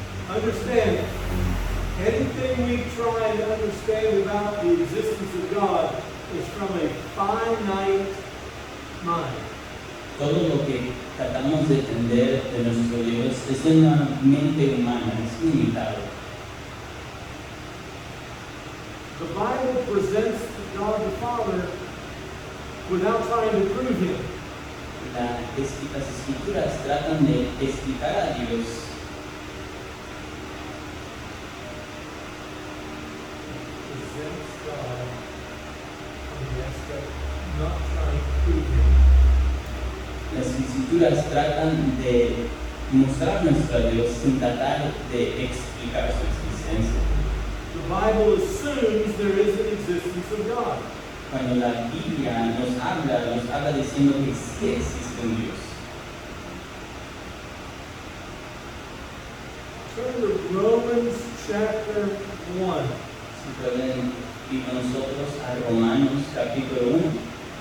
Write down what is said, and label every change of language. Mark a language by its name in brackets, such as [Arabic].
[English] Understand, anything we try to understand about the existence of God is from a finite mind. [Spanish] Todo lo que tratamos de entender de nuestro Dios es de una mente humana, es limitado. [English] The Bible presents God the Father without trying to prove Him. [Spanish] Las escrituras tratan de explicar a Dios [English] Presents God from the aspect not trying to prove Him. [Spanish] Las escrituras tratan de mostrar nuestro Dios sin tratar de explicar su existencia. [English] The Bible assumes there is an existence of God. [Spanish] Cuando la Biblia nos habla diciendo que sí existe un Dios. [English] Turn to Romans chapter 1. [Spanish] Si pueden ir con nosotros a Romanos capítulo 1.